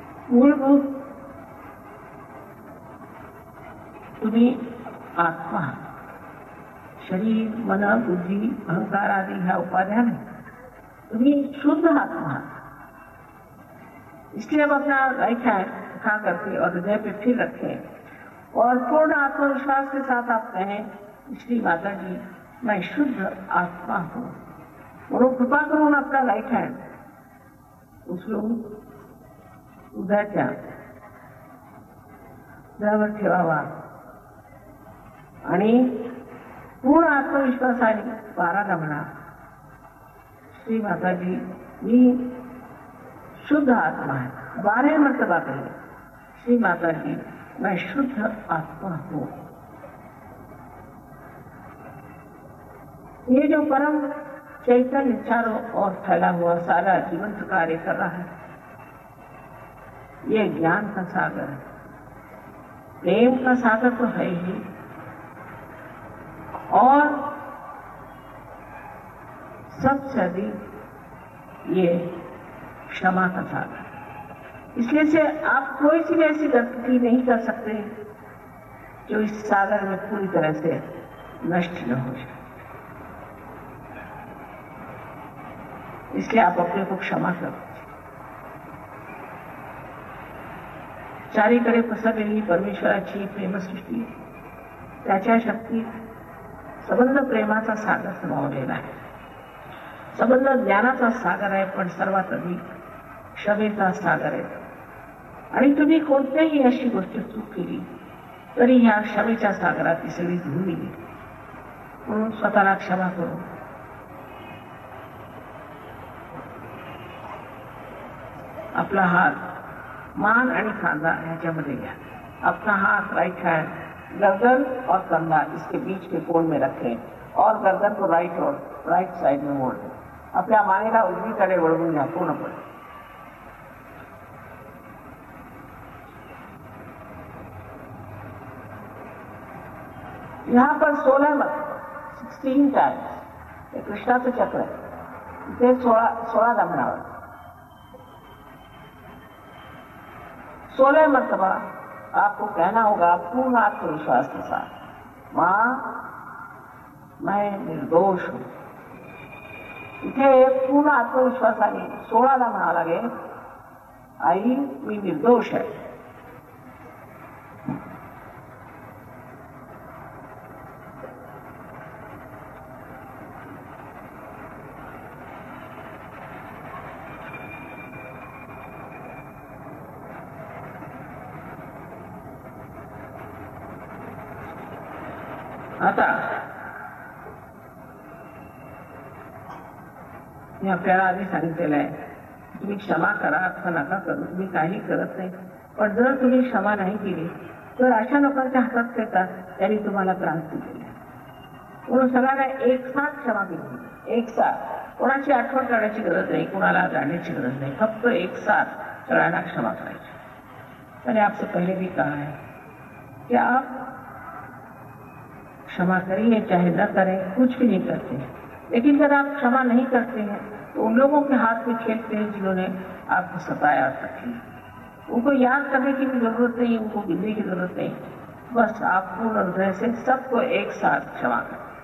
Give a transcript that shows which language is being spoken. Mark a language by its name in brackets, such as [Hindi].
[Marathi] मूलभूत तुम्ही आत्मा, शरीर मन बुद्धि अहंकार आदि ह्या उपाध्या नहीं, तुम्ही शुद्ध आत्मा। [Hindi] इसलिए अब अपना राइट हैंड उठा करके और हृदय पे फिर रखें और पूर्ण आत्मविश्वास के साथ आप कहें, श्री माता जी मैं शुद्ध आत्मा हूं। [Marathi] और कृपा करून आपला राइट हँड उचलून उद्याच्या हृदयावर ठेवावा आणि पूर्ण आत्मविश्वासाने 12दा म्हणा, श्री माता जी मी शुद्ध आत्मा है। [Hindi] 12 मर्तबा कहें, श्री माता जी मैं शुद्ध आत्मा हूं। ये जो परम चैतन्य चारों ओर फैला हुआ सारा जीवंत कार्य कर रहा है, ये ज्ञान का सागर है, प्रेम का सागर तो है ही, और सबसे अधिक ये क्षमा का सागर। इसलिए से आप कोई सी ऐसी गलती नहीं कर सकते जो इस सागर में पूरी तरह से नष्ट न हो जाए। इसलिए आप अपने को क्षमा कर दीजिए। [Marathi] चारीकडे पसरलेली परमेश्वराची प्रेमसृष्टी, त्याच्या शक्तीत सबंध प्रेमाचा सागर समावलेला आहे, सबंध ज्ञानाचा सागर आहे, पण सर्वात अधिक क्षमेचा सागर आहे। आणि तुम्ही कोणत्याही अशी गोष्ट चूक केली तरी ह्या क्षमेच्या सागरात ती सगळी धुवून गेली, म्हणून स्वतःला क्षमा करू। [Hindi] अपना हाथ [Marathi] मान आणि खांदा ह्याच्यामध्ये घ्या। [Hindi] अपना हाथ राइट हैंड गर्दन और कंधा इसके बीच के कोण में रखें और गर्दन को राइट साइड में मोड़ दें। [Marathi] आपल्या मानेला उजवीकडे वळवून घ्या पूर्णपणे। [Hindi] यहाँ पर 16 टाइम्स [Marathi] हे कृष्णाचं चक्र आहे. ते 16 जमणावर [Hindi] 16 मरतबा आपको कहना होगा पूर्ण आत्मविश्वास के साथ, मां मैं निर्दोष हूं. [Marathi] इथे पूर्ण आत्मविश्वासाने 16ला म्हणावं लागेल, आई मी निर्दोष आहे. आता मी आपल्याला आधी सांगितलेलं आहे, तुम्ही क्षमा करा अथवा नका करू, तुम्ही काही करत नाही. पण जर तुम्ही क्षमा नाही केली तर अशा लोकांच्या हातात येतात त्यांनी तुम्हाला त्रास दिलेला. म्हणून सगळ्यांना एक साथ क्षमा केली, एक साथ. कोणाची आठवण करण्याची गरज नाही, कोणाला जाण्याची गरज नाही, फक्त एक साथ सगळ्यांना क्षमा करायची. [Hindi] मैंने आपसे पहले भी कहा है कि आप क्षमा करिए चाहे न करें, कुछ भी नहीं करते. लेकिन जब आप क्षमा नहीं करते हैं तो उन लोगों के हाथ में खेलते हैं जिन्होंने आपको सताया तकलीफ. उनको याद करने की भी जरूरत नहीं, उनको गिनने की जरूरत नहीं. बस आप पूर्ण हृदय से सबको एक साथ क्षमा करें.